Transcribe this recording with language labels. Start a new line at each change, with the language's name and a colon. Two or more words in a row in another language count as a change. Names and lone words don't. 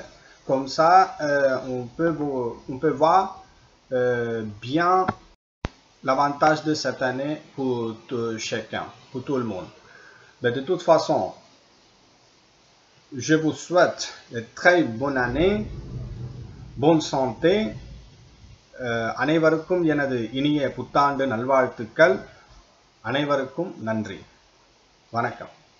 French: Comme ça, on peut voir bien l'avantage de cette année pour chacun, pour tout le monde. Mais de toute façon, je vous souhaite une très bonne année, bonne santé.
Tamil: அனைவருக்கும் எனது இனிய புத்தாண்டு நல்வாழ்த்துக்கள். அனைவருக்கும் நன்றி. வணக்கம்.